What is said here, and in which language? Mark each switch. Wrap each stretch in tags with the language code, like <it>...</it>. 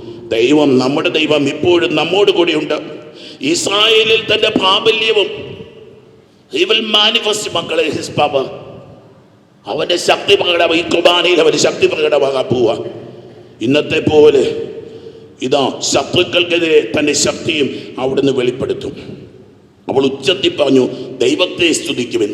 <ml>ദൈവം, നമ്മുടെ ദൈവം ഇപ്പോഴും നമ്മോട് കൂടിയുണ്ട്. ഇസ്രായേലിൽ തന്റെ പ്രാബല്യവും</ml> <en>He will manifest</en> <ml>മക്കളെ</ml> <en>his power.</en> <ml>അവന്റെ ശക്തി പ്രകടമാകും. ഈ കുർബാനയിൽ അവന്റെ ശക്തി പ്രകടമാകാൻ പോവുക. ഇന്നത്തെ പോലെ ഇതാ ശത്രുക്കൾക്കെതിരെ തന്റെ ശക്തിയും അവിടുന്ന് വെളിപ്പെടുത്തും. അവൾ ഉച്ചത്തിൽ പറഞ്ഞു, ദൈവത്തെ സ്തുതിക്കുമെന്ന്.</ml>